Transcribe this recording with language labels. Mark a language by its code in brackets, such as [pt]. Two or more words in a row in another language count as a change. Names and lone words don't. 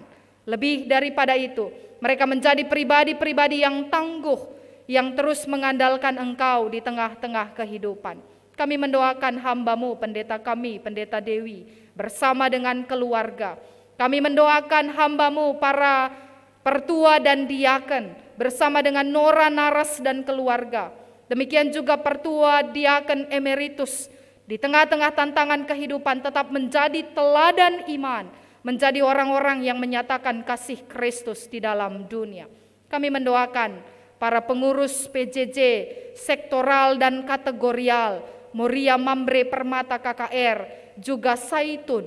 [id] Lebih daripada itu, mereka menjadi pribadi-pribadi yang tangguh, yang terus mengandalkan Engkau di tengah-tengah kehidupan. Kami mendoakan hamba-Mu, pendeta kami, pendeta Dewi, bersama dengan keluarga. Kami mendoakan hamba-Mu, para pertua dan diaken, bersama dengan Nora Naras dan keluarga. Demikian juga pertua diaken emeritus, di tengah-tengah tantangan kehidupan tetap menjadi teladan iman, menjadi orang-orang yang menyatakan kasih Kristus di dalam dunia. Kami mendoakan para pengurus PJJ sektoral dan kategorial, Moria Mambre Permata KKR, juga Saitun.